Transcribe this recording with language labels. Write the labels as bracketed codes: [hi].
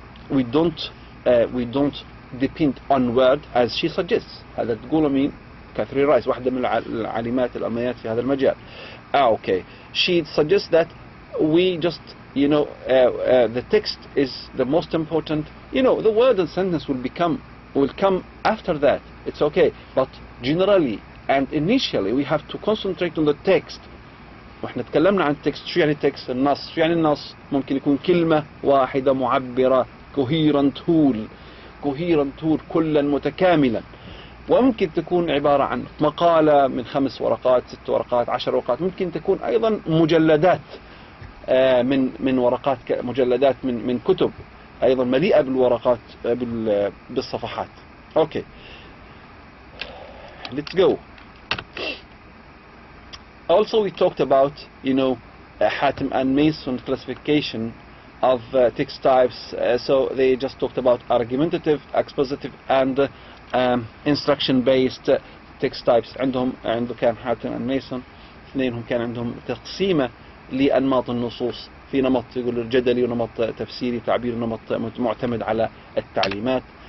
[en] We don't depend on word as she suggests. [ar] هذا تقول مين؟ كاثرين رايس واحدة من العالمات الأمنيات في هذا المجال. [en] Okay. She suggests that we just the text is the most important. The word and sentence will come after that. It's okay. But generally and initially we have to concentrate on the text. [ar] واحنا تكلمنا عن التكست. شو يعني تكست؟ النص. شو يعني النص؟ ممكن يكون كلمة واحدة معبرة [en] coherent whole [ar] كلا متكاملا، وممكن تكون عبارة عن مقالة من 5 ورقات 6 ورقات 10 ورقات، ممكن تكون أيضا مجلدات من ورقات مجلدات من كتب أيضا مليئة بالورقات بالصفحات. [en] Okay, let's go. Also we talked about Hatem and Mason classification of text types. So they just talked about argumentative, expositive and instruction based text types. [ar] عنده كان حاتم and Mason اثنينهم كان عندهم تقسيمة لأنماط النصوص، في نمط يقول جدلي ونمط تفسيري تعبير ونمط معتمد على التعليمات.